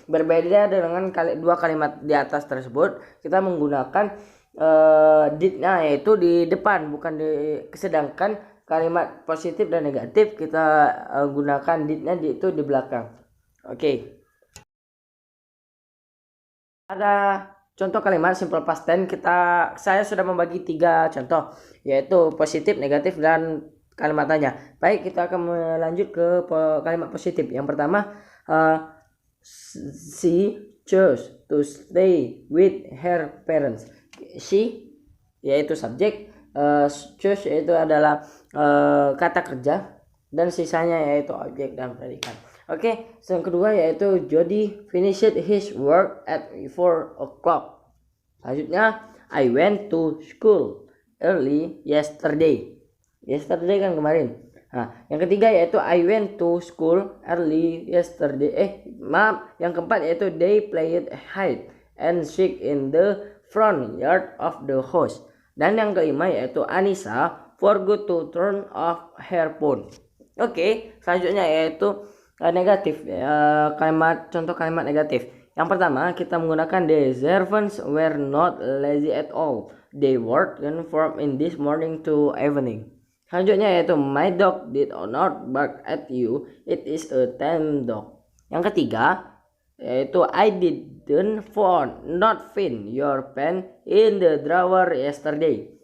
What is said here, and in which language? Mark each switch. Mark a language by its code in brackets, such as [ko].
[id] Berbeda dengan 2 kalimat di atas tersebut, kita menggunakan did-nya yaitu di depan, sedangkan kalimat positif dan negatif kita gunakan did-nya itu di belakang. Oke. Ada contoh kalimat simple past tense, saya sudah membagi 3 contoh, yaitu positif, negatif, dan kalimat tanya. Baik, kita akan melanjut ke kalimat positif. Yang pertama, [en] she chose to stay with her parents. [id] she yaitu subjek, choose yaitu adalah kata kerja, dan sisanya yaitu objek dan predikat. Oke, yang kedua yaitu [en] Jody finished his work at 4 o'clock. [id] Selanjutnya, [en] I went to school early yesterday. [id] Yesterday kan kemarin. Nah, yang ketiga yaitu [en] I went to school early yesterday. [id] Yang keempat yaitu [en] they played hide and seek in the front yard of the house. [id] Dan yang kelima yaitu [en] Anissa forgot to turn off her phone. [id] Oke, selanjutnya yaitu negatif. Contoh kalimat negatif. Yang pertama, kita menggunakan [en] the servants were not lazy at all. They worked from in this morning to evening. [id] Selanjutnya yaitu [en] my dog did not bark at you. It is a tame dog. [id] Yang ketiga yaitu [en] I didn't find your pen in the drawer yesterday.